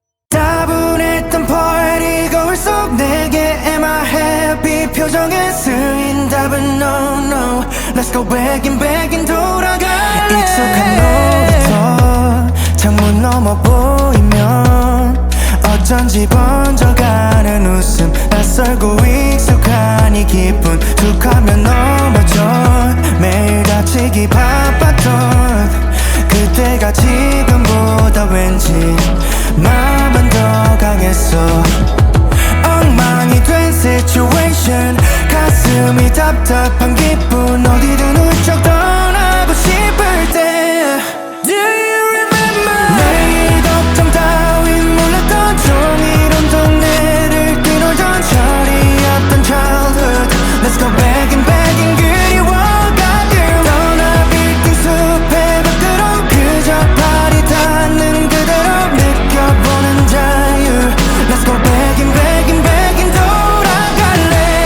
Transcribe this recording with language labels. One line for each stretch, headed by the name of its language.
Korean: 따분했던 party 거울 속 내게
English: am I happy
Korean: 표정에 쓰인 답은
English: no no. Let's go back in
Korean: 돌아갈래. 익숙한 놀이터 창문 너머 보이면 어쩐지 번져가는 웃음. 낯설고 익숙한 이 기분 툭 하면 넘어져. 매일 다치기 바빴던 그때가 지금보다 왠지 마음은 더 강했어. 엉망이 된 situation. 가슴이 답답한 기분. 어디든 훌쩍 떠나고 싶을 때
English: Do you remember?
Korean: 내일 걱정 따윈 몰랐던 종이론 동네를 뛰놀던 철이었던 childhood.
English: Let's go back in
Korean: 그리워가끔 떠나 빌딩 숲의 밖으로 그저 발이 닿는 그대로 느껴보는 자유.
English: Let's go back in
Korean: 돌아갈래.